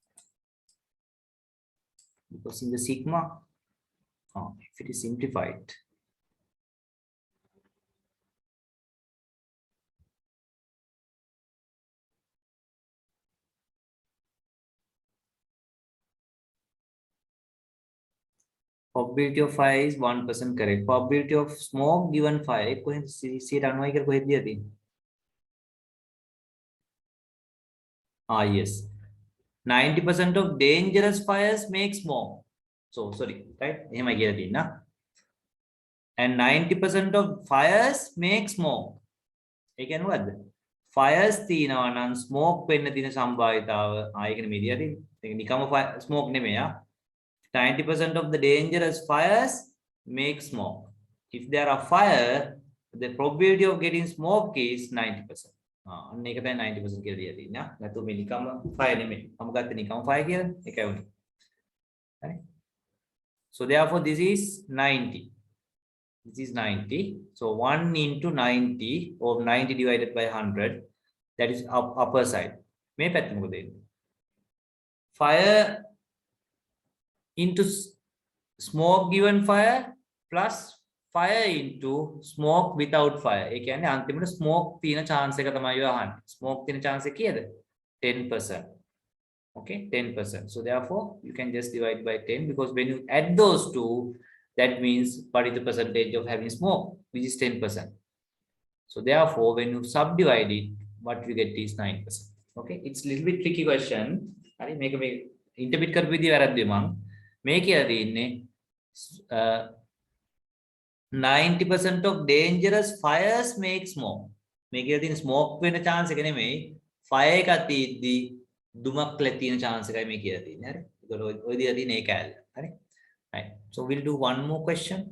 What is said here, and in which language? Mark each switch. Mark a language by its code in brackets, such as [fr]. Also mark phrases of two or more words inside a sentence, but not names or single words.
[en] Because in the sigma, if it is simplified, probability of fire is 1% correct. Probability of smoke given fire [si] කොහෙන්ද 90 කියලා කොහෙද දිලා තියෙන්නේ? [en] Yes. 90% of dangerous fires make smoke. So sorry, right? [si] එහෙමයි කියලා තියෙනවා. [en] And 90% of fires make smoke. [si] ඒ කියන්නේ මොකද්ද? Fires තියෙනවා නම් smoke වෙන්න තියෙන සම්භාවිතාව ඒක නෙමෙයි දිලා තියෙන්නේ. ඒක නිකම්ම smoke නෙමෙයි. [en] 90% of the dangerous fires make smoke. If there are fire, the probability of getting smoke is 90%. [si] අන්න ඒක තමයි 90% කියලා දීලා තියෙන්නේ. නැතු මේ නිකම්ම fire නෙමෙයි. මම ගත්තේ නිකම්ම fire කියලා. ඒකයි උනේ. හරි. [en] So therefore this is 90. This is 90. So 1 into 90 or 90 divided by 100, that is upper side. [si] මේ පැත්ත මොකද වෙන්නේ? [en] Fire into smoke given fire plus fire into smoke without fire. [si] ඒ කියන්නේ අන්තිමට smoke තියෙන chance එක තමයි ඔය අහන්නේ. Smoke තියෙන chance එක කීයද? [en] 10%. Okay, 10%. So therefore you can just divide by 10 because when you add those two, that means what is the percentage of having smoke, which is 10%. So therefore when you subdivide it, what you get is 9%. Okay, it's a little bit tricky question. [si] හරි මේක මේ ඉන්ටර්ප්‍රිට් කරපු විදිය වැරද්දුයි මම. මේ කියලා තියෙන්නේ [en] 90% of dangerous fires make smoke. [si] මේ කියලා තියෙන smoke වෙන chance එක නෙමෙයි fire එකක් තියෙද්දි දුමක් ලැබ තියෙන chance එකයි මේ කියලා තියෙන්නේ. හරි. ඒකට ඔය දිලා තියෙන ඒක ඇල්ල. හරි. [en] Right. So we'll do one more question.